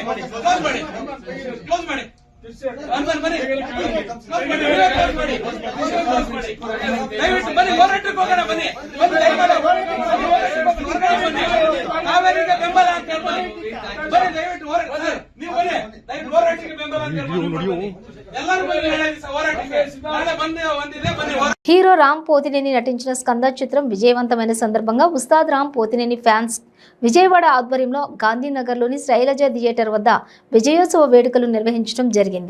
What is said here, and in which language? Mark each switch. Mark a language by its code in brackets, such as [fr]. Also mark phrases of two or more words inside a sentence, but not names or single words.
[kn] ಕ್ಲೋಸ್ ಮಾಡಿ, ಕ್ಲೋಸ್ ಮಾಡಿ. ದಯವಿಟ್ಟು ಬನ್ನಿ, ಹೋರಾಟಕ್ಕೆ ಹೋಗೋಣ. ಬನ್ನಿ, ಕಾವೇರಿಗೆ ಬೆಂಬಲ ಅಂತ ಬನ್ನಿ, ದಯವಿಟ್ಟು ನೀವು ಬನ್ನಿ, ದಯವಿಟ್ಟು ಹೋರಾಟಕ್ಕೆ ಬೆಂಬಲ ಅಂತ ಎಲ್ಲರೂ ಬನ್ನಿ. ಹೋರಾಟಕ್ಕೆ ನಾಳೆ ಬಂದಿದೆ, ಬನ್ನಿ. [te] హీరో రామ్ పోతినేని నటించిన స్కంద చిత్రం విజయవంతమైన సందర్భంగా ఉస్తాద్ రామ్ పోతినేని ఫ్యాన్స్ విజయవాడ ఆధ్వర్యంలో గాంధీనగర్లోని శైలజ థియేటర్ వద్ద విజయోత్సవ వేడుకలు నిర్వహించడం జరిగింది.